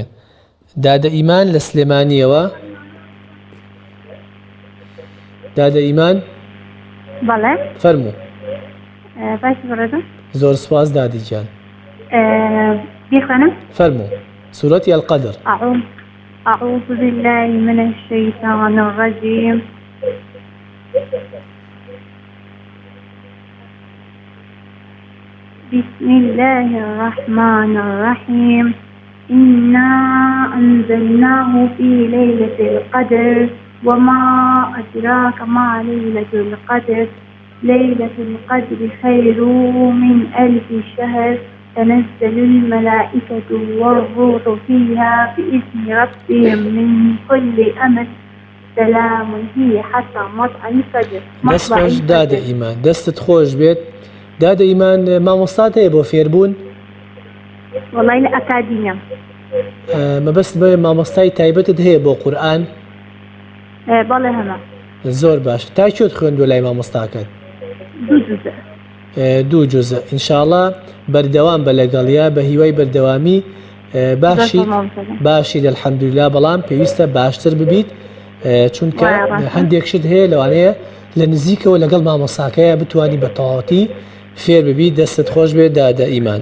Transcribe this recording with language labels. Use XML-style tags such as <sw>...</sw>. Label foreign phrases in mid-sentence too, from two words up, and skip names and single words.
<ckb>دادە ئیمان لە سلێمانیەوە دادە ئیمان بەڵێ فەرموو. باش بڕێدم زۆر سواز دادی گیان بیخوێنم فەرموو سورەتی القەدر.</ckb> <ar>أعوذ بالله من الشيطان الرجيم. بسم الله الرحمن الرحيم. إنا أنزلناه في ليلة القدر وما أدراك ما ليلة القدر. ليلة القدر خير من ألف شهر. تنزل الملائكة والروح فيها بإذن ربهم من كل أمر. سلام هي حتى مطلع الفجر.</ar> <ckb>دەست خۆش دادە ئیمان دەستت خۆش بێت دادە ئیمان مامۆستات هەیە بۆ فێربوون والله لە ئەکادیمیا مەبەست بێ مامۆستای تایبەتت هەیە بۆ قورئان بەڵێ هەمە زۆر باش تا چۆت خوێندووە لای مامۆستاکەت دوو جوزە ئینشاءڵڵا بەردەوام بە لەگەڵیا بە هیوای بەردەوامی باشیت الحەمدوللا بەڵام پێویستە باشتر ببیت چونکە هەندێک شت هەیە لەوانەیە لە نزیکەوە لەگەڵ مامۆستاکەیە بتوانی بە تەواوەتی فێر ببیت دەستت خۆش بێت دادە ئیمان.</ckb>